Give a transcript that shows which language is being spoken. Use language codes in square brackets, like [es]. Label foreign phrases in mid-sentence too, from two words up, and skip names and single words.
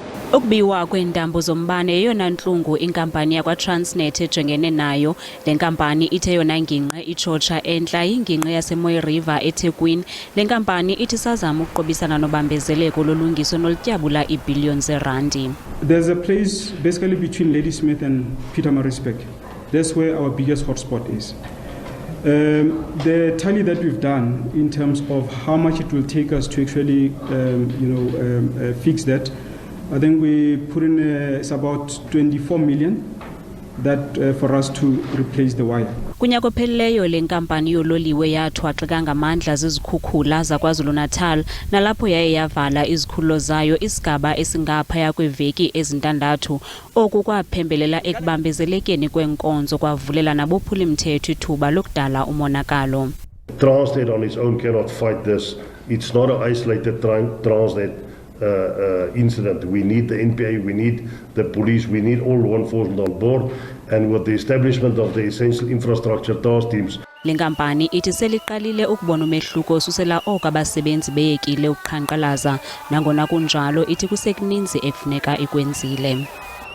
[xh] Ukubiwa kweentambo zombane yeyona ntlungu inkampani yakwa-Transnet ejongene nayo. Lenkampani ithe yona ngingqe itshotsha entla yingingqe yaseMoy River eThekwini. Lenkampani ithi sazama ukuqubisana nobambezeleko lolungiso nolutyabula iibhiliyoni zeerandi. [en] There's a place basically between Ladysmith and Pietermaritzburg. That's where our biggest hotspot is. The tally that we've done in terms of how much it will take us to actually fix that, I think we put in it's about 24 million that for us to replace the wire. [xh] Kunyaka ophelileyo lenkampani yoLoliwe yathwaxeka ngamandla zizikhukhula zaKwaZulu-Natal nalapho yaye yavala izikhululo zayo isigaba esingaphaya kweveki ezintandathu. Oku kwaphembelela ekubambezelekeni kwenkonzo kwavulela nabophula imithetho ithuba lokudala umonakalo. [en] Transnet on its own cannot fight this. It's not an isolated Transnet incident. We need the NPA, we need the police, we need all law enforcement on board, and with the establishment of the essential infrastructure task teams. [xh] Lenkampani ithi seliqalile ukubona umehluko osusela oko abasebenzi beyekile uqhankqalaza, nangona kunjalo ithi kusekuninzi ekufuneka ikwenzile.